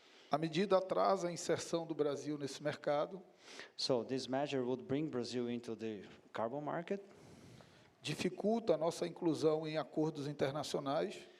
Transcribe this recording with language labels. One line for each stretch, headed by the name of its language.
Portuguese: A medida atrasa a inserção do Brasil nesse mercado,
English: So this measure would bring Brazil into the carbon market.
Portuguese: dificulta a nossa inclusão em acordos internacionais